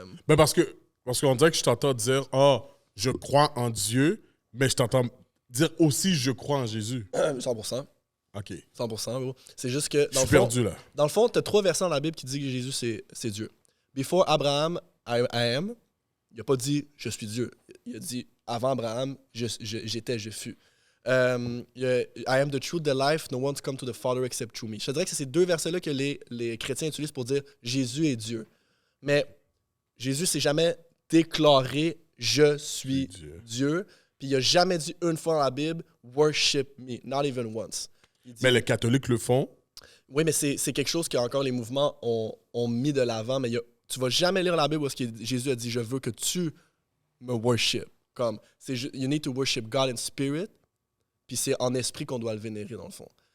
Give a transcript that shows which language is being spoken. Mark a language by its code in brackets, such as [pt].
[fr] Ben parce qu'on dirait que je t'entends dire « Ah, je crois en Dieu », mais je t'entends dire aussi « Je crois en Jésus ». 100%. OK. 100%, bro. C'est juste que, Je suis perdu, là. dans le fond, tu as 3 versets dans la Bible qui disent que Jésus, c'est Dieu. [en] Before Abraham, I am. [fr] Il n'a pas dit « Je suis Dieu ». Il a dit « Avant Abraham, j'étais, je fus ». [en] I am the truth, the life, no one's come to the Father except through me. [fr] Je te dirais que c'est ces 2 versets-là que les chrétiens utilisent pour dire Jésus est Dieu. Mais Jésus s'est jamais déclaré je suis Dieu. Puis il n'a jamais dit une fois dans la Bible [en] worship me, not even once. [fr] Mais les catholiques le font. Oui, mais c'est quelque chose que encore les mouvements ont mis de l'avant. Mais tu vas jamais lire la Bible où Jésus a dit je veux que tu me worship. Comme [en] you need to worship God in spirit. [fr] Puis c'est en esprit qu'on doit le vénérer, dans le fond.